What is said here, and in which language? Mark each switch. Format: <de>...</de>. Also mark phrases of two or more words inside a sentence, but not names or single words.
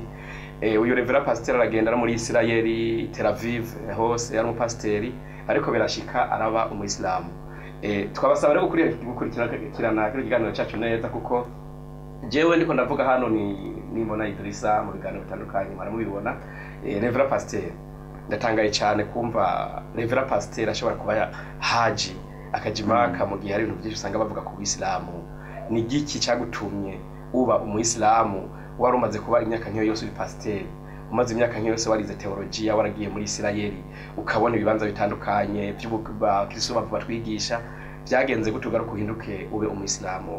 <rn>Uyu Reverend Pasteur aragenda muri Israeli Tel Aviv hose yari umupasiteri ariko birashika araba umuyisilamu. Twabasaba rero gukurikirana ikiganiro cyacu neza kuko jewe ndiko ndavuga hano ni Mbona Idrissa mu biganiro bitandukanye maramubibona. Reverend Pasteur ndatangaye cyane kumva Reverend Pasteur ashobora kuba haji akajimaka mu gihe hari ibintu byinshi usanga bavuga ku Islamu. Ni giki cyagutumye uba umuyisilamu wari umaze kuba imyaka nk'iyo yose uri pasteur, umaze imyaka nk'iyo yose warize theology, waragiye muri Israeli ukabona ibibanza bitandukanye by'ubakristo batwigisha, byagenze gute ugaruka uhinduke ube umuyisilamu?</rn>